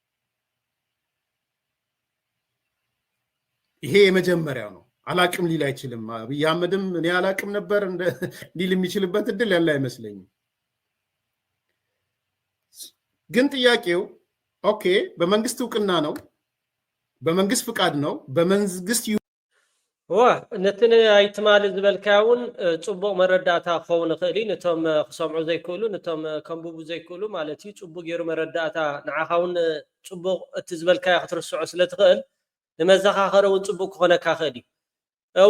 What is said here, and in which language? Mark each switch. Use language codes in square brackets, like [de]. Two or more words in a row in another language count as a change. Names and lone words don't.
[am] ይሄ የመጀመሪያው ነው። አላቅም ሊል አይችልም። አብይ አህመድም እኔ አላቅም ነበር ሊል የሚችልበት እድል ያለ አይመስለኝም። ግን ጥያቄው ኦኬ በመንግስት እውቅና ነው፣ በመንግስት ፍቃድ ነው፣ በመንግስት [ti] ነትን ኣይትማል ዝበልካውን ጽቡቕ መረዳእታ ክኸውን ይኽእል እዩ። ነቶም ክሰምዑ ዘይክእሉ ነቶም ከንብቡ ዘይክእሉ ማለት እዩ ጽቡቕ ገይሩ መረዳእታ ንዓኻውን ጽቡቕ እቲ ዝበልካዮ ክትርስዖ ስለ ትኽእል ንመዘኻኸሪ እውን ጽቡቕ ክኾነካ ይኽእል እዩ። እወ